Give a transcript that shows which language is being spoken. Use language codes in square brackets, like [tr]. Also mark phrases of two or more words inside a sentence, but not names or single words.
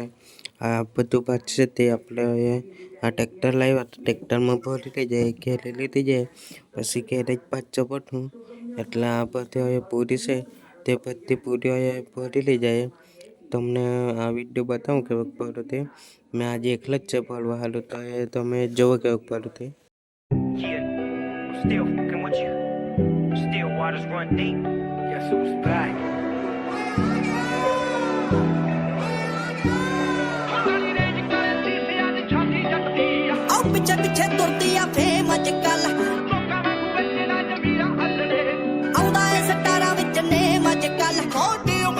[gu] આ બધું ભાત છે તે આપણે આ ટ્રેક્ટર લાવ્યા તો ટ્રેક્ટરમાં ભરી લઈ જાય ઘેરે લીધી જાય પછી ઘેરે જ પાછો પઠું એટલે આ બધી હવે પૂરી છે તે બધી પૂરી હવે ભરી લઈ જાય. તમને આ વિડીયો બતાવું કેવું ભરું તે. મેં આજે એકલા જ છે ભરવા હાલું તો એ તમે જોવો કેવું ભરું તે. [pa] ਪਿੱਛੇ ਪਿੱਛੇ ਤੁਰਦੀ ਆ ਫੇਮ ਅੱਜ ਕੱਲ ਆਉਂਦਾ ਏ ਸਟਾਰਾਂ ਵਿੱਚ ਨੇਮ ਅੱਜ ਕੱਲ ਛੋਟੀ ਉਮਰ